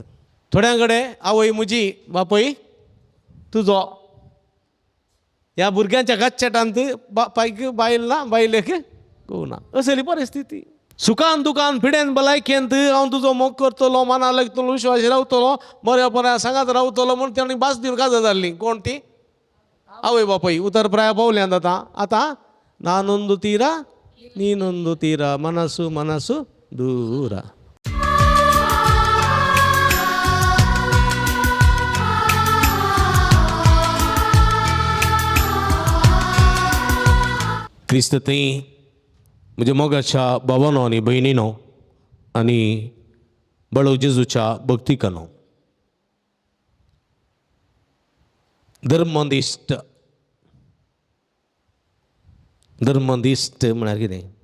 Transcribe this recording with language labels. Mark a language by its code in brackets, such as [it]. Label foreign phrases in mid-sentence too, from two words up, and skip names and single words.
[kok] थोड्यां कडेन आवय म्हजी बापय तुजो ह्या भुरग्यांच्या गच्चेटांत बापायक बायल ना बायलेक घोव ना. असली परिस्थिती. सुखान दुखान पिडेन भलायकेंत हांव तुजो मोग करतलो मना लागतलो विश्वास रावतलो बऱ्या बऱ्या सांगात रावतलो म्हूण तांणी बास दिवन काजा जाल्ली. कोण ती? आवय बापय. उतर प्राय पावल्यांत आतां [kn] ನಾನೊಂದು ತೀರ ನೀನೊಂದು ತೀರ ಮನಸ್ಸು ಮನಸ್ಸು ದೂರ. [kok] क्रिस्तती म्हणजे मोगाच्या भावानो आणि बहिणीनो आणि बळो जेजूच्या भक्तिकानो धर्मनिश्ठ म्हळ्यार कितें?